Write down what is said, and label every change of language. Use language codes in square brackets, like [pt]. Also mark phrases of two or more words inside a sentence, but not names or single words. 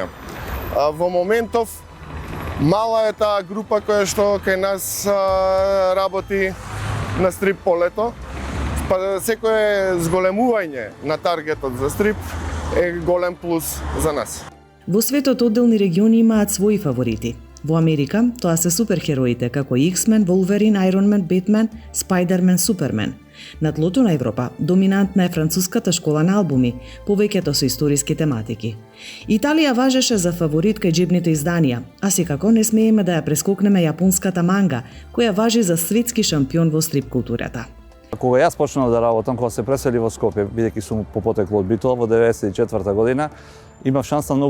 [mk] Во моментов мала е таа група која што кај нас работи на стрип полето. Па секое зголемување на таргетот за стрип е голем плюс за нас. Во светот одделни региони имаат своји фаворити. Во Америка тоа се суперхероите како X-Men, Wolverine, Iron Man, Batman, Spider-Man, Superman. На тлото на Европа доминантна е француската школа на албуми, повеќето со историски тематики. Италија важеше за фаворит кај џебните изданија, а секако не смееме да ја прескокнеме јапонската манга, која важи за светски шампион во стрип културата. Кога јас почнав да работам, кога се пресели во Скопје, бидејќи сум по потекло од Битола во 94 година, имав шанса многу